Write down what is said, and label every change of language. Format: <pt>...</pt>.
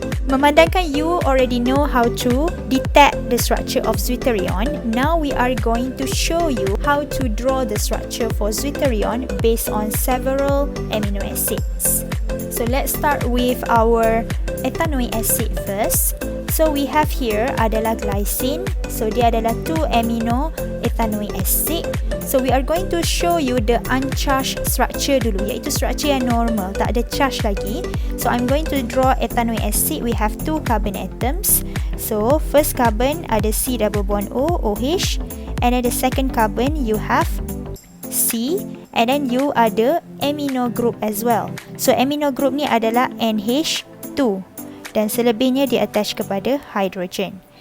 <ms>Memandangkan</ms> <en>you already know how to detect the structure of Zwitterion, now we are going to show you how to draw the structure for Zwitterion based on several amino acids. So let's start with our ethanoic acid first. So we have here</en> <ms>adalah</ms> <en>glycine. So</en> <ms>dia adalah</ms> <en>2 amino ethanoic acid. So we are going to show you the uncharged structure</en> <ms>dulu, iaitu structure yang normal, tak ada charge lagi.</ms> <en>So I'm going to draw ethanoic acid. We have 2 carbon atoms. So first carbon</en> <ms>ada</ms> <en>C double bond O, OH, and then the second carbon you have C, and then you ada amino group as well.</en> <ms>So</ms> <en>amino group</en> <ms>ni adalah NH2 dan selebihnya dia</ms> <en>attach</en> <ms>kepada hydrogen.</ms>